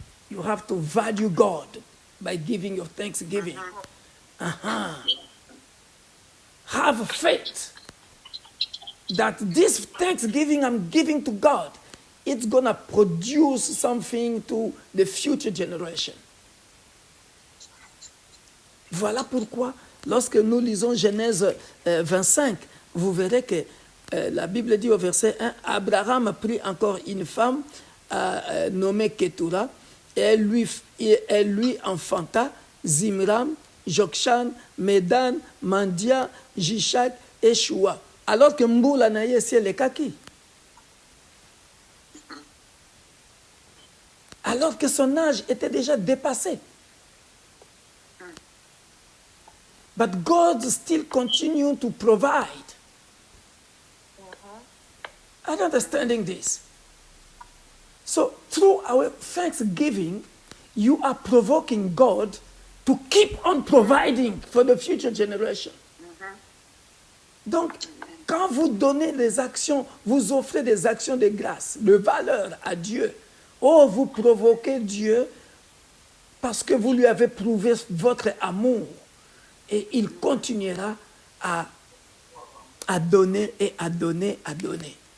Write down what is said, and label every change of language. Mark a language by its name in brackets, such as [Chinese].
[English] You have to value God by giving your thanksgiving. Have faith that this thanksgiving I'm giving to God, it's going to produce something to the future generation. [French] Voilà pourquoi, lorsque nous lisons Genèse 25, vous verrez que la Bible dit au verset 1, Abraham prit encore une femme nommée Ketura, et elle lui enfanta Zimram, Jokshan, Medan, Mandia, Jishak et Shua. Alors que Mboula naye c'est le kaki. Alors que son âge était déjà dépassé. [English] But God still continued to provide. Are you understanding this? So through our thanksgiving, you are provoking God to keep on providing for the future generation. [French] Donc, quand vous donnez des actions, vous offrez des actions de grâce, de valeur à Dieu, vous provoquez Dieu parce que vous lui avez prouvé votre amour et il continuera à donner et à donner, à donner.